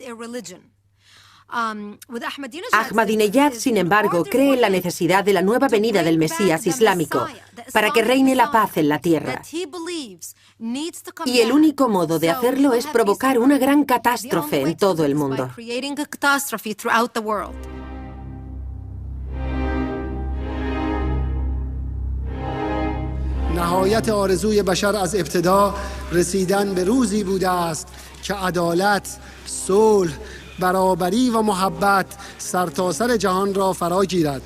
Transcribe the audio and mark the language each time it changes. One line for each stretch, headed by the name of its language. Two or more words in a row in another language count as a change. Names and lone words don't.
Spanish: Ahmadinejad, sin embargo, cree en la necesidad de la nueva venida del Mesías islámico para que reine la paz en la tierra. Y el único modo de hacerlo es provocar una gran catástrofe en todo el mundo.
Persian: نهایت آرزوی بشر از ابتدا رسیدن به روزی بوده است که عدالت، صلح، برابری و محبت سرتاسر جهان را فرا گیرد.